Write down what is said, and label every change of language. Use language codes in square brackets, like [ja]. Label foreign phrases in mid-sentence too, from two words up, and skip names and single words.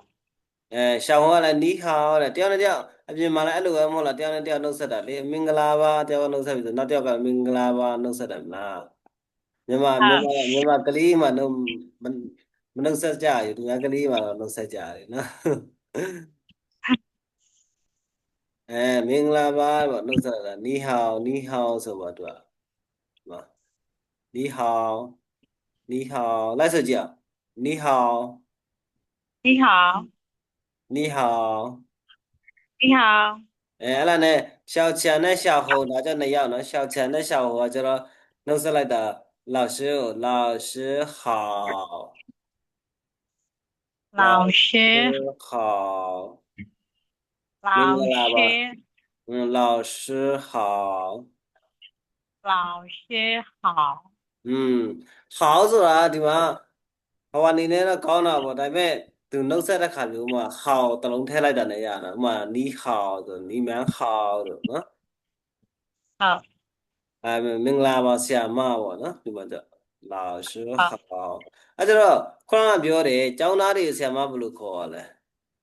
[my] ရှာဟွာကလည်းနီးဟာတဲ့တယောက်နဲ့တယောက်အပြင်မှာလည်းအဲ့လိုပဲမဟုတ်လားတယောက်နဲ့တယောက်နှုတ်ဆက်တာလေမင်္ဂလာပါတယောက်ကနှုတ်ဆက်ပြီဆိုနောက်တယောက်ကမင်္ဂလာပါနှုတ်ဆက်တယ်မလားမြန်မာကလေးမှနှုတ်မနှုတ်ဆက်ကြရသူများကလေးမှတော့နှုတ်ဆက်ကြတယ်နော်မင်္ဂလာပါပေါ့နှုတ်ဆက်တာနီးဟောင်းဆိုပါသူကနီးဟောင်းလိုက်ဆိုကြည့်နီးဟောင်း [zh] 你好 နီးဟောင်း 你好 [my] အဲ့လာနဲ့ရှောက်ချန်နဲ့ရှောက်ဟုံဒါကြောင့်2ယောက်နော်ရှောက်ချန်နဲ့ရှောက်ဟုံကကျတော့နှုတ်ဆက်လိုက်တာ [zh] 老师好老师好老 [my] မင်္ဂလာပါ [zh] 师老师好老师好 [my] 好ဆိုတာဒီမှာဟိုအနေနဲ့တော့ကောင်းတာပေါ့ဒါပေမဲ့သူနှုတ်ဆက်တဲ့ခါမျိုးမှာဟောတလုံးထည့်လိုက်တာလည်းရတာဥပမာနီးဟောဆိုနီးမန်းဟောတို့နော် ဟုတ် မင်္ဂလာပါဆရာမပေါ့နော်ဒီမှာကျလာရှိဟောအဲ့တော့ခေါင်းကပြောတယ်ကျောင်းသားတွေဆရာမဘယ်လိုခေါ်ရလဲ